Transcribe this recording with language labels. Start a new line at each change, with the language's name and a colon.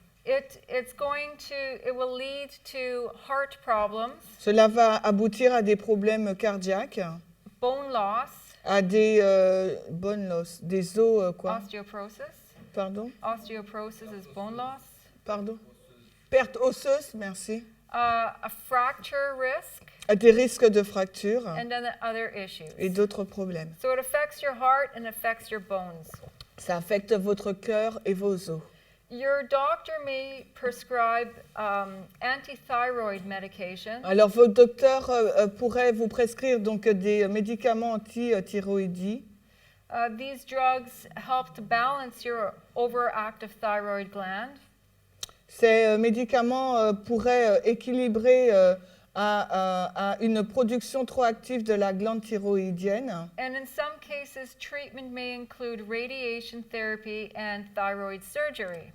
English: it will lead to heart problems,
French: cela va aboutir à des problèmes cardiaques,
English: bone loss,
French: à des
English: bone loss,
French: des os quoi?
English: osteoporosis.
French: Pardon?
English: Osteoporosis is bone loss.
French: Pardon? Perte osseuse, merci.
English: A fracture risk,
French: À des risques de fracture
English: and then other issues.
French: et d'autres problèmes.
English: So it affects your heart and affects your bones.
French: Ça affecte votre cœur et vos os.
English: Your doctor may prescribe anti-thyroid medication.
French: Alors, votre docteur pourrait vous prescrire donc des médicaments anti-thyroïdie.
English: These drugs help to balance your overactive thyroid gland.
French: Ces médicaments pourraient équilibrer à une production trop active de la glande thyroïdienne.
English: And in some cases, treatment may include radiation therapy and thyroid surgery.